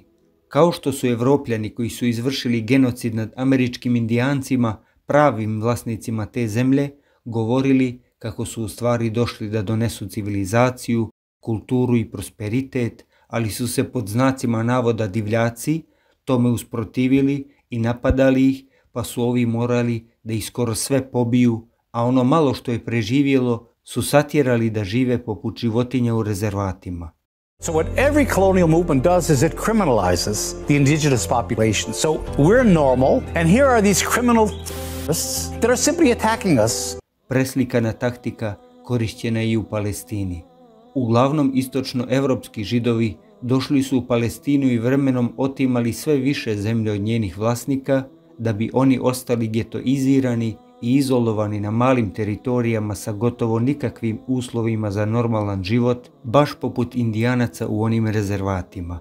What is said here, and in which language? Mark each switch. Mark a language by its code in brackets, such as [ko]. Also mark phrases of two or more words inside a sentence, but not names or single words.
[bs] Kao što su Evropljani koji su izvršili genocid nad američkim indijancima, pravim vlasnicima te zemlje, govorili kako su u stvari došli da donesu civilizaciju, kulturu i prosperitet, ali su se pod znacima navoda divljaci tome usprotivili i napadali ih, pa su ovi morali da ih skoro sve pobiju, a ono malo što je preživjelo su satjerali da žive poput životinja u rezervatima. [en] So what every colonial movement does is it criminalizes the indigenous population. So we're normal, and here are these criminal terrorists that are simply attacking us. [bs] Preslikana taktika korišćena je i u Palestini. Uglavnom istočnoevropski Židovi došli su u Palestinu i vremenom otimali sve više zemlje od njenih vlasnika, da bi oni ostali getoizirani i izolovani na malim teritorijama sa gotovo nikakvim uslovima za normalan život, baš poput Indijanaca u onim rezervatima.